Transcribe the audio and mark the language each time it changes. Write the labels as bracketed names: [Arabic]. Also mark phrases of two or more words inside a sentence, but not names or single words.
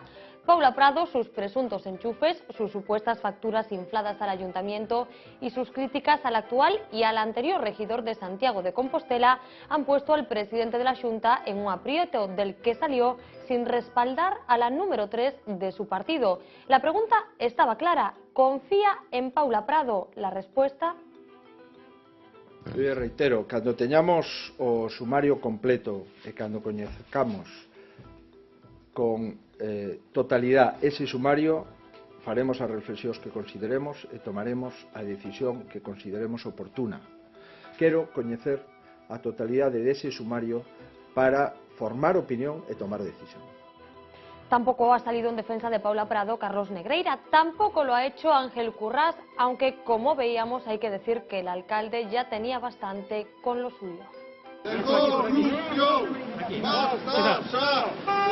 [Spanish] Paula Prado, sus presuntos enchufes, sus supuestas facturas infladas al ayuntamiento y sus críticas al actual y al anterior regidor de Santiago de Compostela han puesto al presidente de la Xunta en un aprieto del que salió sin respaldar a la número 3 de su partido. La pregunta estaba clara: ¿confía en Paula Prado? La respuesta... [Galician] Eu reitero, cando teñamos o sumario completo e cando coñezcamos con totalidade ese sumario, faremos as reflexións que consideremos e tomaremos a decisión que consideremos oportuna. Quero coñecer a totalidade dese sumario para formar opinión e tomar decisión. [Spanish] Tampoco ha salido en defensa de Paula Prado Carlos Negreira, tampoco lo ha hecho Ángel Currás, aunque como veíamos hay que decir que el alcalde ya tenía bastante con lo suyo. ¡De corrupción! ¡Basta ya!